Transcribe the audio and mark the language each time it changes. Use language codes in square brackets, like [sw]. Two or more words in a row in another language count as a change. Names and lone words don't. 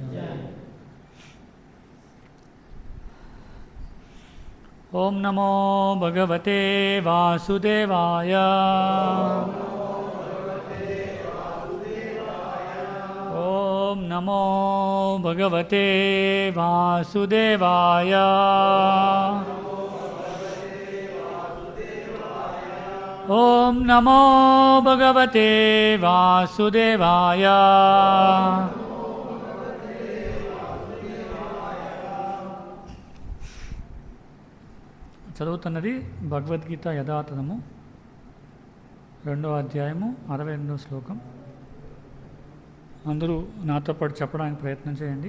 [sa] ओम नमो भगवते वासुदेवाय ओम नमो भगवते वासुदेवाय ओम नमो भगवते वासुदेवाय [te] చదువుతున్నది భగవద్గీత యథాతథము 2వ అధ్యాయము 62వ శ్లోకం. అందరూ నాతో పాటు చెప్పడానికి ప్రయత్నం చేయండి.